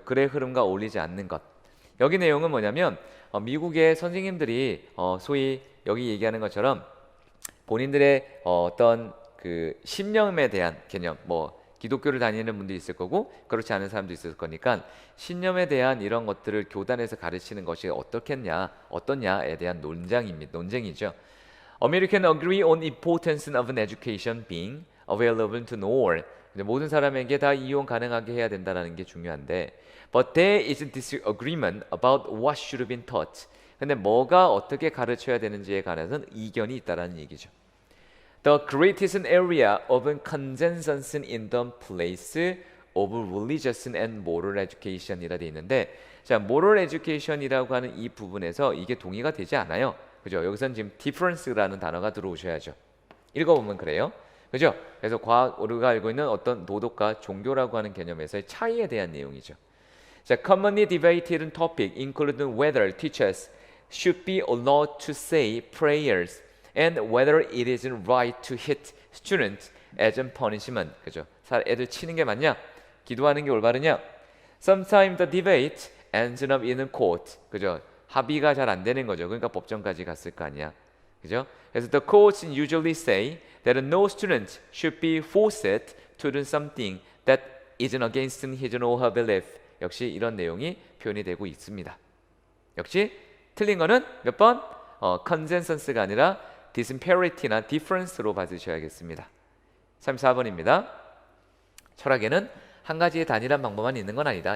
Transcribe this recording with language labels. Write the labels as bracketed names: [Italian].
[Korean] 글의 흐름과 어울리지 않는 것. 여기 내용은 뭐냐면 미국의 선생님들이 소위 여기 얘기하는 것처럼 본인들의 어떤 그 신념에 대한 개념, 뭐 기독교를 다니는 분도 있을 거고 그렇지 않은 사람도 있을 거니까 신념에 대한 이런 것들을 교단에서 가르치는 것이 어떻겠냐, 어떠냐에 대한 논쟁이죠. [English] American agree on importance of an education being available to all. [Korean] 모든 사람에게 다 이용 가능하게 해야 된다는 게 중요한데, [English] but there is disagreement about what should be taught. [Korean] 근데 뭐가 어떻게 가르쳐야 되는지에 관해서는 이견이 있다라는 얘기죠. [English] The greatest area of consensus in the place of religious and moral education이라 [Korean] 돼 있는데, [English] 자, moral education이라고 [Korean] 하는 이 부분에서 이게 동의가 되지 않아요. 그죠? 여기서는 지금 difference라는 단어가 들어오셔야죠. 읽어보면 그래요. 그죠? 그래서 과학, 우리가 알고 있는 어떤 도덕과 종교라고 하는 개념에서의 차이에 대한 내용이죠. [English] 자, commonly debated topic include whether teachers should be allowed to say prayers and whether it is right to hit students as a punishment. [Korean] 그죠? 애들 치는 게 맞냐? 기도하는 게 올바르냐? [English] Sometimes the debate ends up in court. [Korean] 그죠? 합의가 잘 안 되는 거죠. 그러니까 법정까지 갔을 거 아니야. 그죠? 그래서 [English] the courts usually say that no student should be forced to do something that isn't against his or her belief. [Korean] 역시 이런 내용이 표현이 되고 있습니다. 역시 틀린 거는 몇 번? consensus가 아니라 disparity나 difference로 받으셔야겠습니다. 34번입니다. 철학에는 한 가지의 단일한 방법만 있는 건 아니다.